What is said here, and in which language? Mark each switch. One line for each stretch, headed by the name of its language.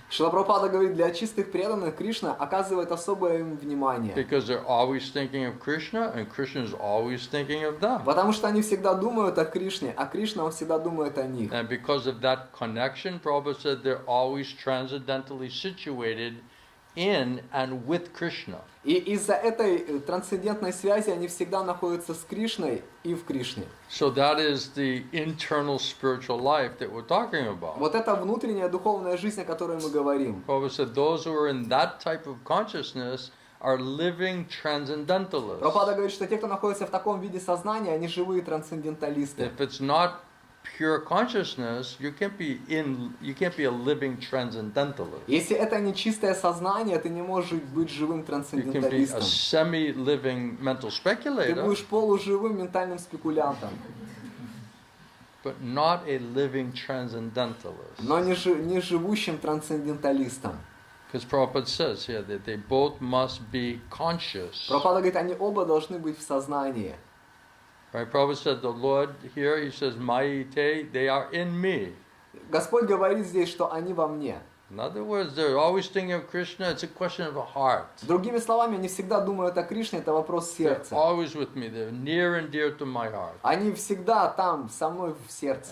Russian: Шрила Прабхупада говорит, для чистых преданных Кришна оказывает особое им внимание.
English: Because they're always thinking of Krishna, and Krishna is always thinking of them.
Russian: Потому что они всегда думают о Кришне, а Кришна, он всегда думает о них.
English: And because of that connection, Prabhupada said they're always transcendentally situated in and with Krishna.
Russian: И из-за этой трансцендентной связи они всегда находятся с Кришной и в Кришне.
English: So that is the internal spiritual life that we're talking about.
Russian: Вот это внутренняя духовная жизнь, о которой мы говорим.
English: Prabhupada said those who are in that type of consciousness are living transcendentalists.
Russian: Прабхупада говорит, что те, кто находится в таком виде сознания, они живые трансценденталисты.
English: If it's not pure consciousness, you can't be a living transcendentalist.
Russian: Если это не чистое сознание, ты не можешь быть живым
English: You can be a
Russian: трансценденталистом.
English: semi-living mental
Russian: Ты
English: speculator,
Russian: будешь полуживым ментальным спекулянтом,
English: but not a living transcendentalist.
Russian: но не живущим трансценденталистом.
English: Because Prabhupada says here that they both must be conscious.
Russian: Прабхупада говорит, они оба должны быть в сознании.
English: Right? Prabhupada said the Lord here, he says, Maite, they are in me.
Russian: Господь говорит здесь, что они во мне.
English: In other words, they're always thinking of Krishna, it's a question of a heart.
Russian: Другими словами, они всегда думают о Кришне, это вопрос
English: They're
Russian: сердца.
English: always with me, they're near and dear to my heart.
Russian: Они всегда там, со мной в сердце.